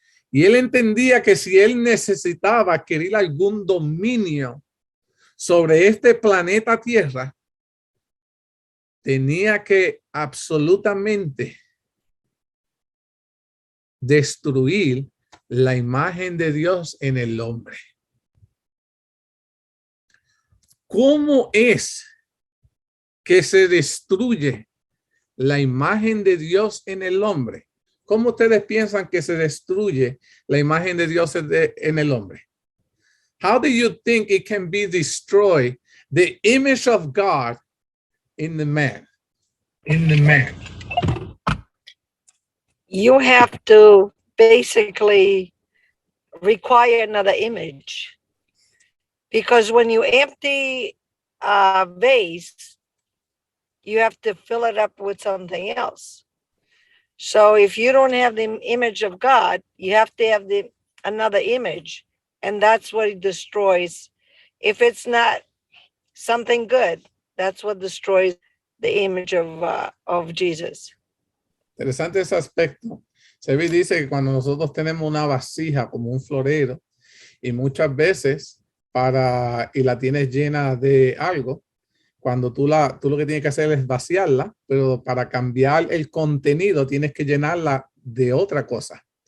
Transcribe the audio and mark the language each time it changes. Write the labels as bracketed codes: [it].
[es] Y él entendía que si él necesitaba adquirir algún dominio sobre este planeta Tierra, tenía que absolutamente destruir la imagen de Dios en el hombre. ¿Cómo es que se destruye la imagen de Dios en el hombre? ¿Cómo ustedes piensan que se destruye la imagen de Dios en el hombre? [en] How do you think it can be destroyed, the image of God in the man? In the man. You have to basically require another image, because when you empty a vase, you have to fill it up with something else. So if you don't have the image of God, you have to have another image, and that's what it destroys. If it's not something good, that's what destroys the image of Jesus. [es] Interesante ese aspecto. Sebi dice que cuando nosotros tenemos una vasija como un florero y muchas veces y la tienes llena de algo, cuando tú lo que tienes que hacer es vaciarla, pero para cambiar el contenido tienes que llenarla de otra cosa.